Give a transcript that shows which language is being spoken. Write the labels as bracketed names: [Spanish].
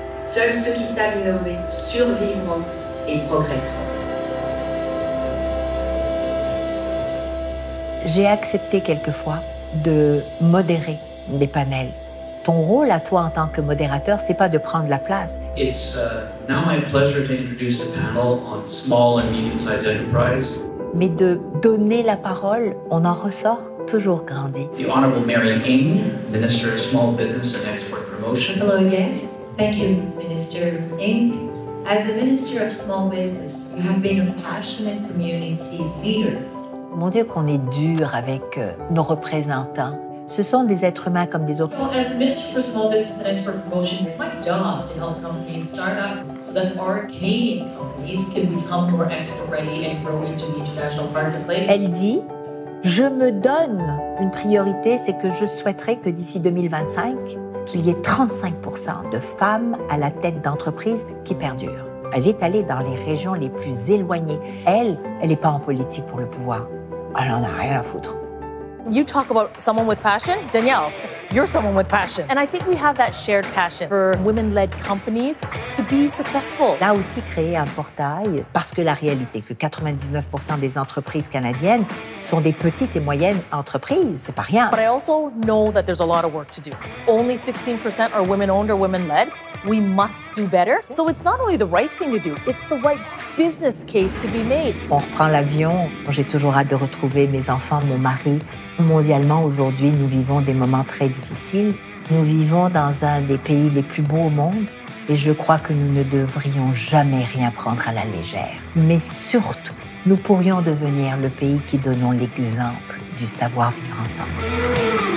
[French] Seuls ceux qui savent innover survivront et progresseront. J'ai accepté quelquefois de modérer des panels. Ton rôle à toi en tant que modérateur, c'est pas de prendre la place. [English] It's now my pleasure to introduce a panel on small and medium-sized enterprise. [French] Mais de donner la parole, on en ressort toujours grandi. [English] The Honorable Mary Ng, Minister of Small Business and Export Promotion. Hello again. Thank you, Minister Ng. As the Minister of Small Business, you have been a passionate community leader. [French] Mon Dieu, qu'on est dur avec nos représentants. Ce sont des êtres humains comme des autres. [English] Well, as the Minister for Small Business and Export Promotion, it's my job to help companies start up so that our Canadian companies can become more export ready and grow into the international marketplace. [French] Elle dit, je me donne une priorité, c'est que je souhaiterais que d'ici 2025, qu'il y ait 35% de femmes à la tête d'entreprises qui perdurent. Elle est allée dans les régions les plus éloignées. Elle n'est pas en politique pour le pouvoir. Elle en a rien à foutre. [English] You talk about someone with passion, Danielle, you're someone with passion. And I think we have that shared passion for women-led companies to be successful. [French] Là aussi créer un portail, parce que la réalité que 99% des entreprises canadiennes sont des petites et moyennes entreprises, c'est pas rien. [English] But I also know that there's a lot of work to do. Only 16% are women-owned or women-led. We must do better. So it's not only the right thing to do, it's the right business case to be made. [French] On reprend l'avion, j'ai toujours hâte de retrouver mes enfants, mon mari. Mondialement, aujourd'hui, nous vivons des moments très difficiles. Nous vivons dans un des pays les plus beaux au monde et je crois que nous ne devrions jamais rien prendre à la légère. Mais surtout, nous pourrions devenir le pays qui donnons l'exemple du savoir-vivre ensemble.